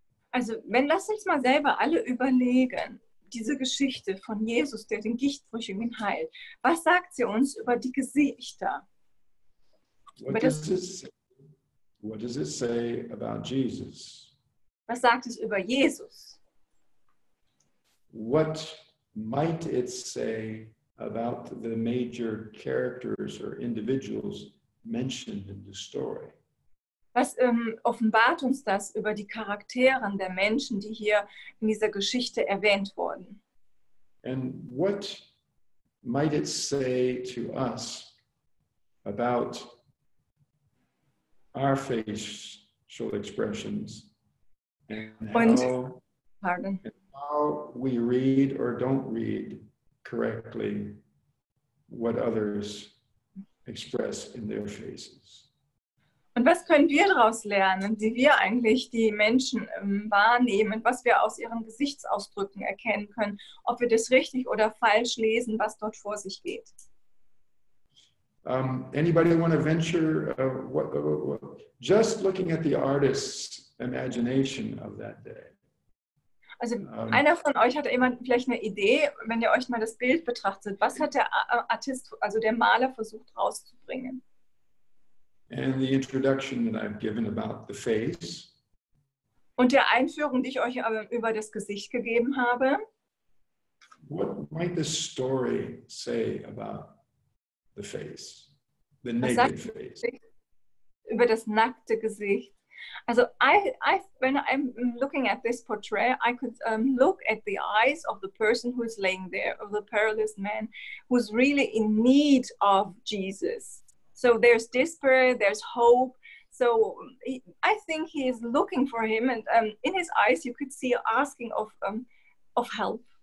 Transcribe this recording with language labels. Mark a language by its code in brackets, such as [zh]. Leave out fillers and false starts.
[de] Also, lass uns mal selber alle überlegen, diese Geschichte von Jesus, der den Gichtbrüchigen heilt. Was sagt sie uns über die Gesichter? [en] What does it say about Jesus? [de] Was sagt es über Jesus? [en] What might it say about the major characters or individuals mentioned in the story? [de] Was offenbart uns das über die Charakteren der Menschen, die hier in dieser Geschichte erwähnt wurden? [en] And what might it say to us about our facial expressions and how we read or don't read correctly what others express in their faces? [de] Und was können wir daraus lernen, wie wir eigentlich die Menschen wahrnehmen, was wir aus ihren Gesichtsausdrücken erkennen können, ob wir das richtig oder falsch lesen, was dort vor sich geht? [en] Anybody want to venture just looking at the artist's imagination of that day? [de] Also einer von euch hat immer vielleicht eine Idee, wenn ihr euch mal das Bild betrachtet. Was hat der Artist, also der Maler, versucht rauszubringen? [en] And the introduction that I've given about the face. [de] Und der Einführung, die ich euch über das Gesicht gegeben habe. [en] What might the story say about the face, the [de] Was [en] naked face? [de] über das nackte Gesicht? [en] Also when I'm looking at this portrait, I could look at the eyes of the person who is laying there, of the paralyzed man, who's really in need of Jesus. So there's despair, there's hope. So I think he is looking for him, and in his eyes you could see asking of help.